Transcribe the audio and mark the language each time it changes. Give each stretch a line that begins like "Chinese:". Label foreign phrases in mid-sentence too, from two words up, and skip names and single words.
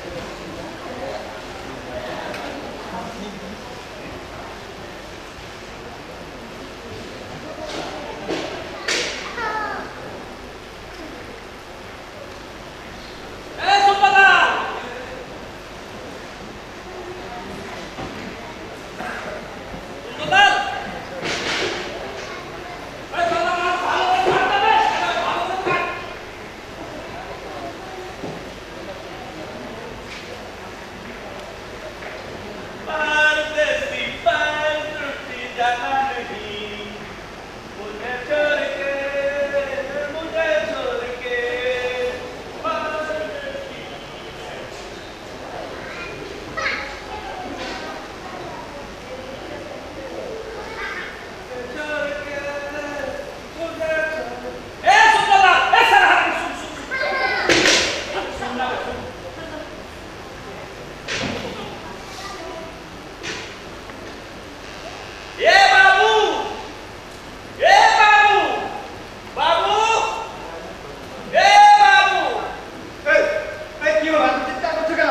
Bangla: এ সুন্দরলাল, সুন্দরলাল, এই সুন্দরলাল, ভালো করে কাটতে হবে, ভালো করে কাট।
Hindi: परदेसी पर टूटी जाना नहीं, मुझे छोड़ के परदेसी छोड़ के मुझे ए सुंदरलाल, ए साला सुन सुन ना सुन।
Bangla: এ বাবু, এ বাবু, বাবু, এ বাবু, এই, এই কি হলো? এত চিৎকার করছো কেন?